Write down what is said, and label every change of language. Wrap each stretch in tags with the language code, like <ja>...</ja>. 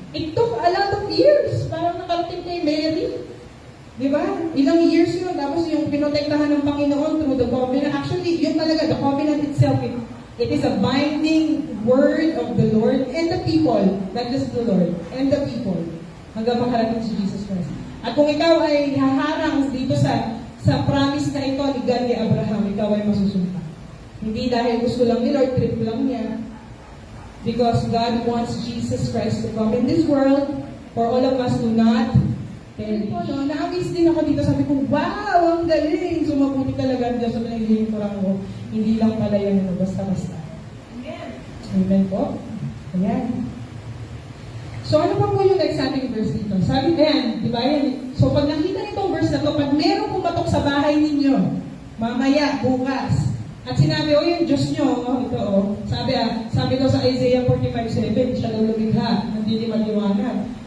<en>It took a lot of years</en> <tl>para nakarating kay Mary. Di ba? Ilang years yun, tapos yung pinotektahan ng Panginoon</tl> <en>through the covenant. Actually,</en> <tl>yun talaga,</tl> <en>the covenant itself, it is a binding word of the Lord and the people, not just the Lord, and the people,</en> <tl>hanggang makarating si</tl> <en>Jesus Christ.</en> <tl>At kung ikaw ay haharang dito sa promise na ito ni God ni Abraham, ikaw ay masusumpa. Hindi dahil gusto lang ni Lord, trip lang niya.</tl> <en>Because God wants Jesus Christ to come in this world for all of us to not perish.</en> <tl>No, na-amaze din ako dito. Sabi ko, wow, ang galing! Sumabuti talaga ang Diyos sa pinaglilingkuran ko. Hindi lang pala yan, basta-basta. Amen. Amen po. Ayan. So, ano pa po yung next ating verse dito? Sabi din, di ba yan? So, pag nakita nitong verse na to, pag meron pumatok sa bahay ninyo, mamaya, bukas, at sinabi, yung Diyos nyo, ito, sabi daw sa Isaiah 45:7, siya daw lumikha, hindi maliwanag.</tl>